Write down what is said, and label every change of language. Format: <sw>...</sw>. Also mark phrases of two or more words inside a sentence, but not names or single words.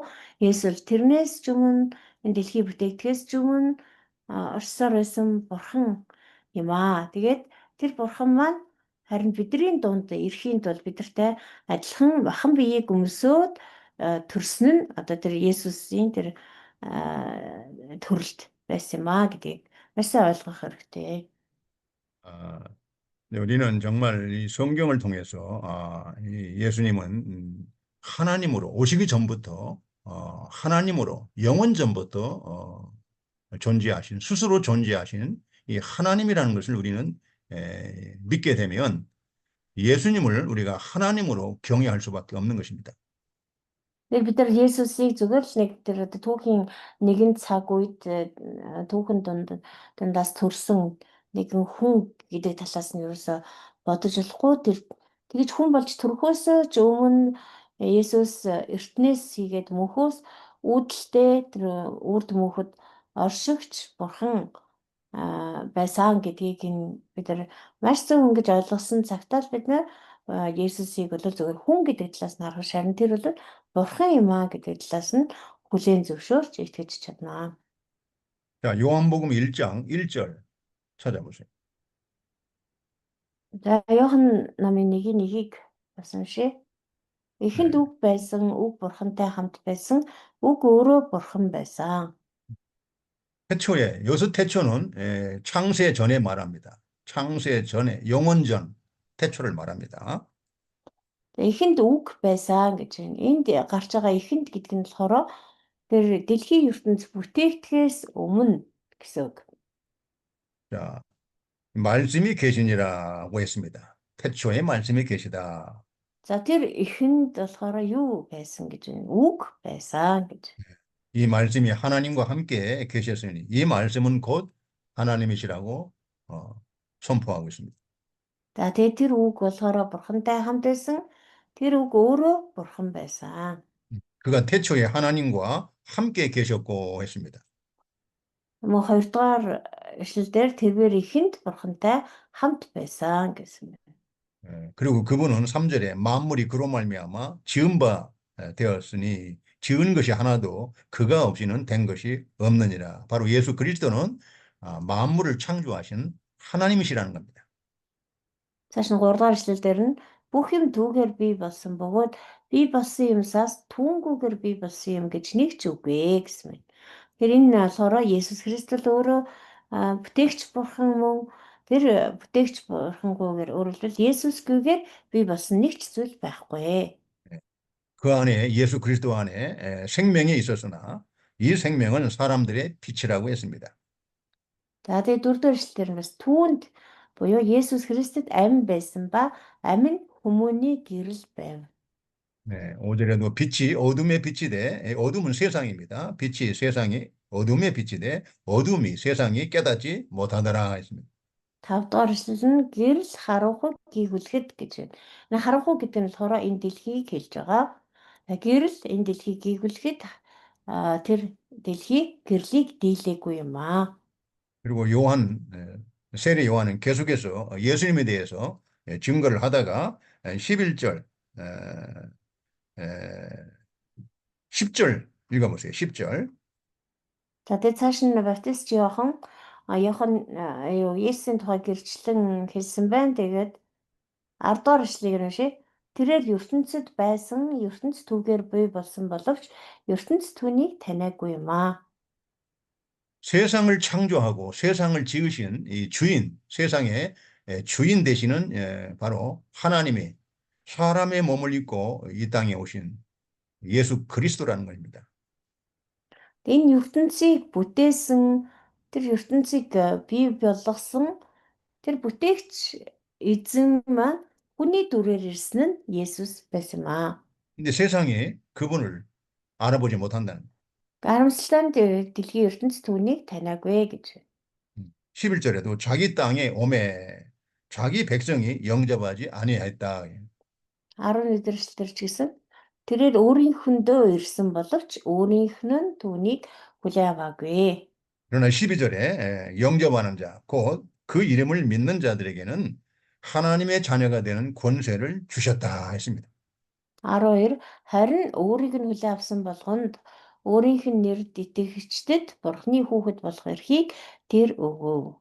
<mn>Есүс тэрнээс ч өмнө энэ дэлхий бүтээгдэхээс ч өмнө оршсоор байсан бурхан юм аа. Тэгээд тэр бурхан маань харин бидний дунд ирэхийн тулд бидэртэй адилхан махан биеийг өмсөөд төрсөн нь одоо тэр Есүсийн тэр төрөлт байсан юм аа гэдгийг маш сайн ойлгох хэрэгтэй.</mn> <ko>아, 네, 우리는 정말 이 성경을 통해서 이 예수님은 하나님으로 오시기 전부터 하나님으로 영원 전부터 존재하신 스스로 존재하신 이 하나님이라는 것을 우리는 믿게 되면 예수님을 우리가 하나님으로 경외할 수밖에 없는 것입니다.</ko> <mn>Тэгээ бид нар Есүсийг зүгээр л нэг тэр одоо түүхийн нэгэн цаг үед түүхэн дундаас төрсөн нэгэн хүн гэдэг талаас нь ерөөсө бодож болохгүй тэр тэгж хүн болж төрөхөөс ч өмнө Есүс эртнээс хийгээд мөнхөөс үүдэлтэй тэр үрд мөнхөд оршигч бурхан байсан гэдгийг бид нар маш зөв ингэж ойлгосон цагтаа л бид нар Есүсийг бол зөвхөн хүн гэдэг талаас нь харах шарн тэр бол бурхан юм аа гэдэг талаас нь хүлээн зөвшөөрч итгэж чаднаа.</mn> <ko>자, 요한복음 1장 1절 찾아보세요.</ko> <mn>За Иохан намын 1:1-ийг бас уншъя. Эхэнд</mn> <ko>네.</ko> <mn>үг байсан, үг бурхантай хамт байсан, үг өөрөө бурхан байсан.</mn> <ko>태초에, 여기서 태초는 창세 전에 말합니다. 창세 전에, 영원 전 태초를 말합니다.</ko> <mn>Эхэнд үг байсан гэж байна. Энд гарч байгаа эхэнд гэдэг нь болохоор тэр дэлхийн ертөнц бүтээгдэхээс өмнө гэсэн үг.</mn> <ko>자, 말씀이 계시니라고 했습니다. 태초에 말씀이 계시다.</ko> <mn>За тэр эхэнд болохоор юу байсан гэж байна? Үг байсан гэж.</mn> <ko>이 말씀이 하나님과 함께 계셨으니 이 말씀은 곧 하나님이시라고 선포하고 있습니다.</ko> <mn>За тэгээ тэр үг болохоор бурхантай хамт байсан. Тэр үг өөрөө бурхан байсан.</mn> <ko>그가 태초에 하나님과 함께 계셨고 했습니다.</ko> <mn>Мөн хоёрдугаар эшлэлдэр тэрээр эхэнд бурхантай хамт байсан гэсэн байна.</mn> <ko>그리고 그분은 3절에 만물이 그로 말미암아 지은 바 되었으니 지은 것이 하나도 그가 없이는 된 것이 없느니라. 바로 예수 그리스도는 만물을 창조하신 하나님이시라는 겁니다.</ko> <mn>Цааш нь 3 дугаар эшлэлдэр нь бүх юм түүгээр бий болсон бөгөөд бий болсон юмсаас түүнгүүгээр бий болсон юм гэж нэг ч үгүй гэсэн байна. Тэр энэ болохоор Есүс Христос өөрөө бүтээгч бурхан мөн тэр бүтээгч бурхангүйгээр өөрөлдвөл Есүсгүйгээр бий болсон нэг ч зүйл байхгүй.</mn> <ko>그 안에 예수 그리스도 안에 생명이 있었으나 이 생명은 사람들의 빛이라고 했습니다.</ko> <mn>За тэгээ 4 дугаар эшлэлдэр нь бас түүнд буюу Есүс Христэд амь байсан ба амь нь хүмүүний гэрэл байв.</mn> <ko>네, 5절에도 빛이 어둠의 빛이 돼 어둠은 세상입니다. 빛이 세상이 어둠의 빛이 돼 어둠이 세상이 깨닫지 못하더라 했습니다.</ko> <mn>5 дугаар эшлэл нь гэрэл харанхуй гүйхүүлэхэд гэж байна. Энэ харанхуй гэдэг нь болохоор энэ дэлхийг хэлж байгаа. Гэрэл энэ дэлхийг гүйхүүлэхэд тэр дэлхийг гэрлийг дийлээгүй юм аа.</mn> <ko>그리고 요한 세례 요한은 계속해서 예수님에 대해서 증거를 하다가 11절 10절 읽어보세요. 10절.</ko> <mn>За тэгээ цааш нь баптист Иохан юу Есүсийн тухай гэрчлэн хэлсэн байна. Тэгээд 10 дугаар эшлэгийг уншъя. Тэрээр ертөнцид байсан, ертөнц түүгээр бий болсон боловч ертөнц түүнийг таниагүй юм аа.</mn> <ko>세상을 창조하고 세상을 지으신 이 주인, 세상의 주인 되시는 바로 하나님이 사람의 몸을 입고 이 땅에 오신 예수 그리스도라는 겁니다.</ko> <mn>Энэ ертөнцийг бүтээсэн, тэр ертөнцийг бий болгосон тэр бүтээгч эзэн маань хүний дүрээр ирсэн нь Есүс байсан юм аа.</mn> <ko>근데 세상이 그분을 알아보지 못한다는 거예요.</ko> <mn>Харамсалтай нь дэлхийн ертөнц түүнийг таниагүй гэж.</mn> <ko>11절에도 자기 땅에 오매 자기 백성이 영접하지 아니하였다.</ko> <mn>11 дэх эшлэлдэр ч гэсэн тэрээр өөрийнхөндөө ирсэн боловч өөрийнх нь түүнийг хүлээн аваагүй.</mn> <ko>그러나 12절에 영접하는 자, 곧 그 이름을 믿는 자들에게는 하나님의 자녀가 되는 권세를 주셨다 했습니다.</ko> <mn>12 харин өөрийг нь хүлээн авсан болгонд өөрийнх нь нэрд итгэгчдэд Бурхны хүүхэд болох эрхийг тэр өгөв.</mn>